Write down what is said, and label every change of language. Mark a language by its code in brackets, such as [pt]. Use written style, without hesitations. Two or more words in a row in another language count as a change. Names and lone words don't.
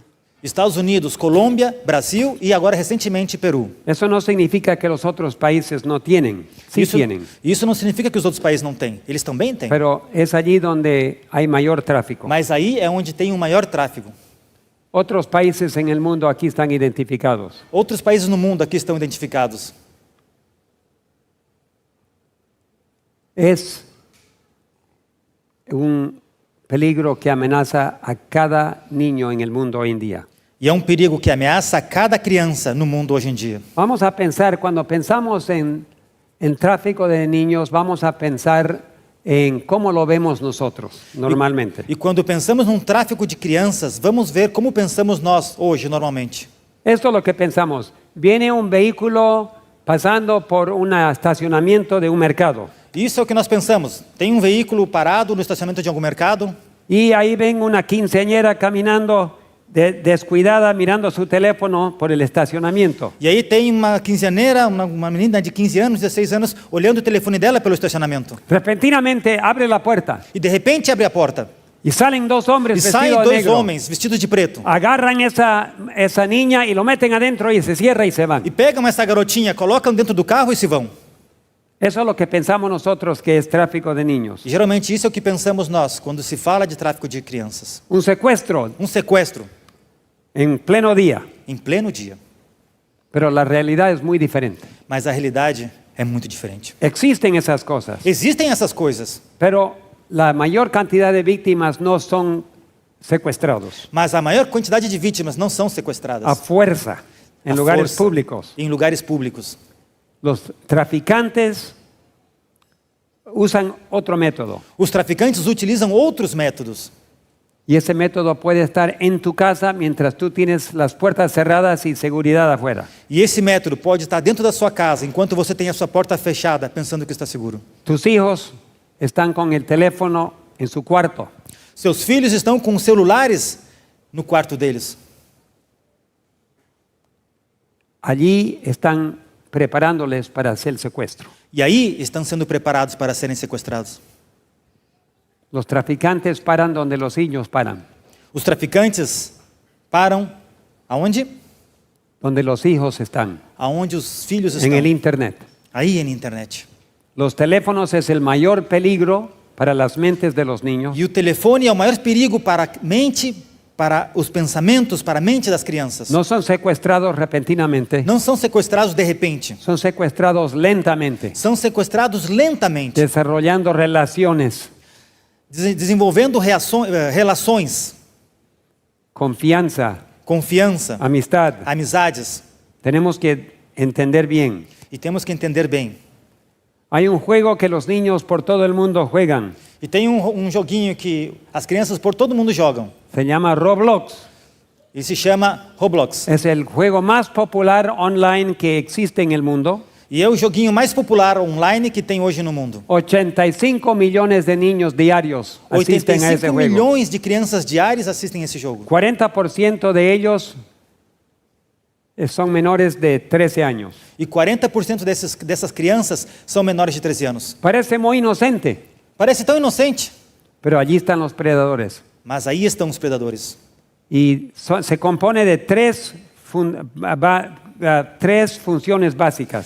[pt] Estados Unidos, Colômbia, Brasil e agora recentemente Peru. [es] Eso no significa que los otros países no tienen, sí tienen, [pt] Isso não significa que os outros países não têm. Eles também têm. [es] pero es allí donde hay mayor tráfico. [pt] Mas aí é onde tem um maior tráfego. [es] Otros países en el mundo aquí están identificados. [pt] Outros países no mundo aqui estão identificados. [es] Es un peligro que amenaza a cada niño en el mundo hoy en día. [pt] E é um perigo que ameaça a cada criança no mundo hoje em dia. [es] Vamos a pensar, cuando pensamos en tráfico de niños, vamos a pensar en cómo lo vemos nosotros normalmente. [pt] E quando pensamos num tráfico de crianças, vamos ver como pensamos nós hoje, normalmente. [es] Esto es lo que pensamos. Viene un vehículo pasando por un estacionamiento de un mercado. [pt] Isso é o que nós pensamos. Tem um veículo parado no estacionamento de algum mercado [es] Y ahí ven una quinceañera caminando descuidada mirando su teléfono por el estacionamiento. [pt] E aí tem uma quinzeaneira, uma menina de 15 anos, 16 anos, olhando o telefone dela pelo estacionamento. [es] Repentinamente abre la puerta [pt] E de repente abre a porta. [es] y salen dos hombres [pt] E saem [es] vestidos de [pt] dois [es] negro. [pt] homens vestidos de preto. [es] Agarran esa niña y lo meten adentro y se cierra y se van. [pt] E pegam essa garotinha, colocam dentro do carro e se vão. [es] Eso es lo que pensamos nosotros que es tráfico de niños. [pt] E geralmente isso é o que pensamos nós quando se fala de tráfico de crianças. [es] Un secuestro [pt] Um sequestro [es] en pleno día, [pt] em pleno dia. [es] pero la realidad es muy diferente. [pt] Mas a realidade é muito diferente. [es] Existen esas cosas, [pt] Existem essas coisas, [es] pero la mayor cantidad de víctimas no son secuestrados [pt] mas a maior quantidade de vítimas não são [es] a [pt] sequestradas. [es] fuerza en [pt] À [es] lugares [pt] força, [es] públicos. [pt] Em lugares públicos. [es] Los traficantes usan otro método [pt] Os traficantes utilizam outros métodos. [es] y ese método puede estar en tu casa mientras tú tienes las puertas cerradas y seguridad afuera. [pt] E esse método pode estar dentro da sua casa, enquanto você tem a sua porta fechada, pensando que está seguro. [es] Tus hijos están con el teléfono en su cuarto. [pt] Seus filhos estão com celulares no quarto deles. [es] Allí están preparándoles para hacer el secuestro. [pt] E aí estão sendo preparados para serem sequestrados. [es] Los traficantes paran donde los niños paran, [pt] Os traficantes param aonde? [es] donde los hijos están, [pt] Aonde os filhos [es] en el [pt] estão. [es] internet. [pt] Aí na internet. [es] Los teléfonos es el mayor peligro para las mentes de los niños. [pt] E o telefone é o maior perigo para a mente, para os pensamentos, para a mente das crianças. [es] No son secuestrados repentinamente, [pt] Não são sequestrados de repente. [es] son secuestrados lentamente, [pt] São sequestrados lentamente, [es] desarrollando relaciones, [pt] desenvolvendo relações, [es] confianza, [pt] confiança, [es] amistad. [pt] amizades. [es] Tenemos que entender bien. [pt] E temos que entender bem. [es] Hay un juego que los niños por todo el mundo juegan. [pt] E tem um joguinho que as crianças por todo mundo jogam. [es] Se llama Roblox. [pt] E se chama Roblox. [es] Es el juego más popular online que existe en el mundo. [pt] E é o joguinho mais popular online que tem hoje no mundo. [es] 85 millones de niños diarios asisten a ese [pt] 85 [es] juego. [pt] milhões de crianças diárias assistem esse jogo. [es] 40% de ellos son menores de 13 años. [pt] E 40% dessas crianças são menores de 13 anos. [es] Parece muy inocente, [pt] Parece tão inocente, [es] pero allí están los predadores. [pt] mas aí estão os predadores. [es] Y se compone de tres funciones básicas.